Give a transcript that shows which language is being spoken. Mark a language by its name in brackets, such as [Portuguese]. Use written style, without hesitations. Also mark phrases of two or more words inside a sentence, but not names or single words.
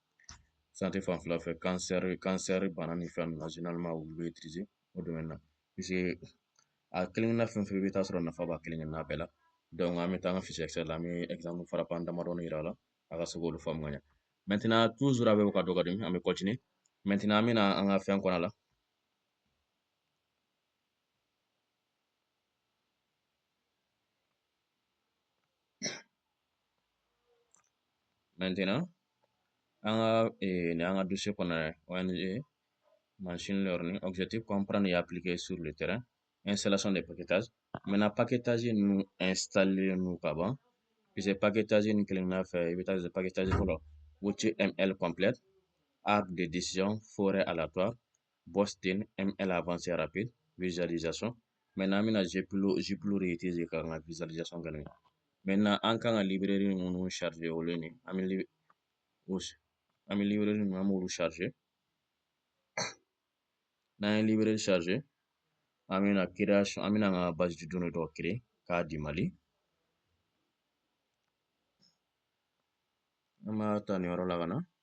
[Bambara] cancer bana ni fɛn ninnu na généralement olu bɛ utiliser o domaine na puisque a kelen na fɛn fɛn i bɛ taa sɔrɔ nafa b'a kelen na bɛɛ la donc an bɛ taa an ka fichier Excel la an bɛ exemple farafan damadɔni yira la a ka se k'olu faamu ka ɲɛ [French] maintenant toujours [Bambara] a bɛ ka dɔ ka di an bɛ [French] continuer maintenant [Bambara] an bɛna an ka fɛn kɔnɔ la maintenant an ka nin an ka dossier kɔnɔ dɛ ONG [English] machine learning [French] objectif comprendre et appliquer sur le terrain installation des packages maintenant [Bambara] paquetage ninnu installer nu ka ban puisque paquetage ni kelen na fɛ i bɛ taa paquetage fɔlɔ HTML [French] complète arbre de décision forêt aléatoire [Bambara] Boston ML [French] avancé rapide visualisation maintenant [Bambara] an bɛna Jupyter utiliser ka n ka visualisation kɛ n'o ye maintenant an kan ka librairie minnu charger olu ye nin an bɛ librairie ninnu an b'olu charger n'an ye librairie charger an bɛna création an bɛna an ka [French] base de données [Bambara] dɔ créer k'a di Mali an b'a ta nin yɔrɔ la ka na